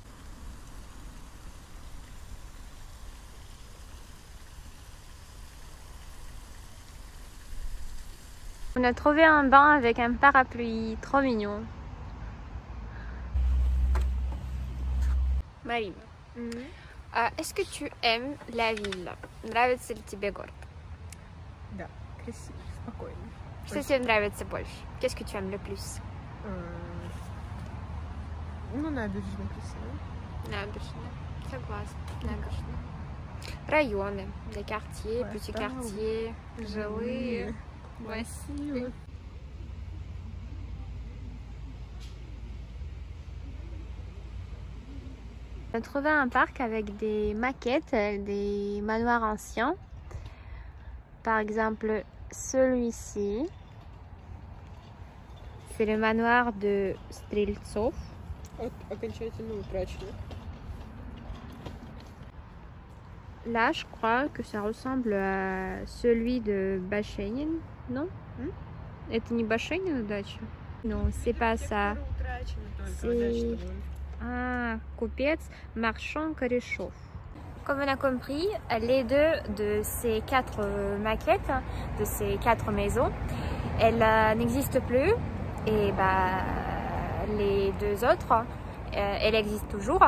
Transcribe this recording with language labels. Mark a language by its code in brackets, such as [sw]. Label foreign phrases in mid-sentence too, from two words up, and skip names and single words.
[fr] On a trouvé un banc avec un parapluie, trop mignon. Marine, est-ce que tu aimes la ville? [ru] Нравится ли тебе город? Да, красиво, спокойно. Что тебе нравится больше? [fr] Qu'est-ce que tu aimes le plus? [ru] Ну, набережная красивая. Набережная. Согласна. Набережная. Районы, [fr] des quartiers, petits quartiers, [ru] жилые. Красиво. [fr] On a trouvé un parc avec des maquettes, des manoirs anciens. Par exemple, celui-ci. C'est le manoir de Streltsov. [ru] Окончательно утрачено. [fr] Là, je crois que ça ressemble à celui de Башенин, non? [ru] Это не Башенина дача? [fr] Non, c'est pas ça. C'est... Ah, Купец, marchand Корешов. Comme on a compris, les deux de ces 4 maquettes, de ces 4 maisons, elles n'existent plus. Et les 2 autres, elles existent toujours.